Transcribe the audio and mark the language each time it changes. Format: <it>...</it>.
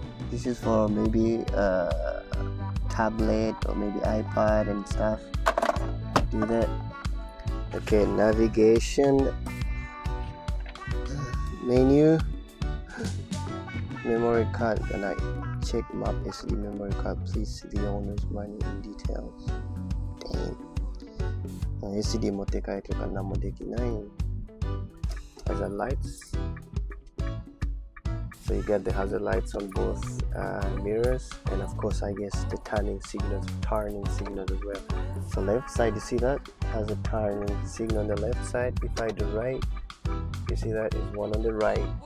<en>This is for maybe tablet or maybe iPad and stuff. Do that. Okay, navigation menu. Memory card, and I check map SD memory card. Please see the owner's money in details. Dang.</en> <ja>SD 持って帰るから何もできない。</ja> <en>Hazard lights. So you got the hazard lights on both mirrors, and of course, I guess the turning signals as well. So left side, you see that has a turning signal on the left side. If I do right, you see that is one on the right.</en>